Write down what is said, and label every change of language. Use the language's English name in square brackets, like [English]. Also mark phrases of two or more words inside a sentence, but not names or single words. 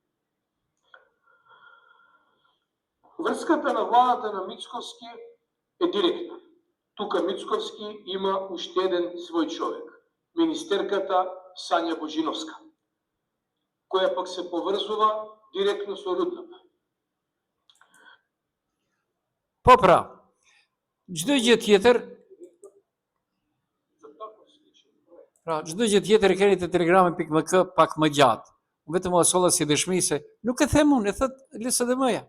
[Macedonian] Врската на владата на Мицковски е директна. Тука Мицковски има уште еден свој човек, министерката Сања Божиновска, која пак се поврзува директно со Руднап. [Albanian] Po pra, çdo gjë tjetër, e keni te telegrami.mk pak më gjatë. Unë vetëm u solla si dëshmi se nuk e them unë, e thot LSDM-ja.